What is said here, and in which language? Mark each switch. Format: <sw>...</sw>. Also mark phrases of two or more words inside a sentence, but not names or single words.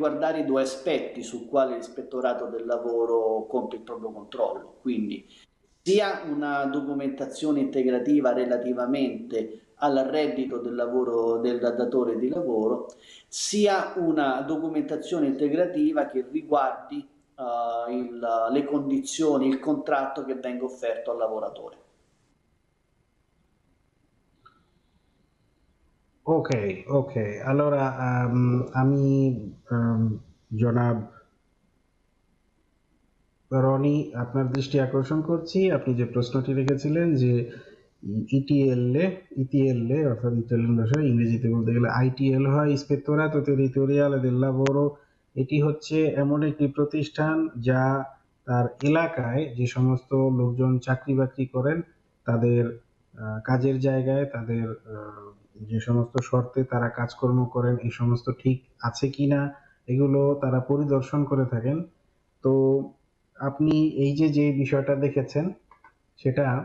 <it>riguardare i due aspetti sul quale l'ispettorato del lavoro compie il proprio controllo, quindi sia una documentazione integrativa relativamente al reddito del lavoro del datore di lavoro, sia una documentazione integrativa che riguardi le condizioni, il contratto che venga offerto al lavoratore. Ok, ok. Allora,</it> <bn>আমি জনাব রনি আপনার দৃষ্টি আকর্ষণ করছি আপনি যে প্রশ্নটি রেখেছিলেন যে ইটিএল অর্থাৎ ইতালিয়ান ভাষায় ইংরেজিতে বলতে গেলে আইটিএল হয়</bn> <it>ispettorato territoriale del lavoro</it> <bn>এটি হচ্ছে এমন একটি প্রতিষ্ঠান যা তার এলাকায় যে সমস্ত লোকজন চাকরি বাকরি করেন তাদের কাজের জায়গায় তাদের যে সমস্ত শর্তে তারা কাজকর্ম করেন এই সমস্ত ঠিক আছে কিনা এগুলো তারা পরিদর্শন করে থাকেন তো আপনি এই যে বিষয়টা দেখেছেন সেটা</bn>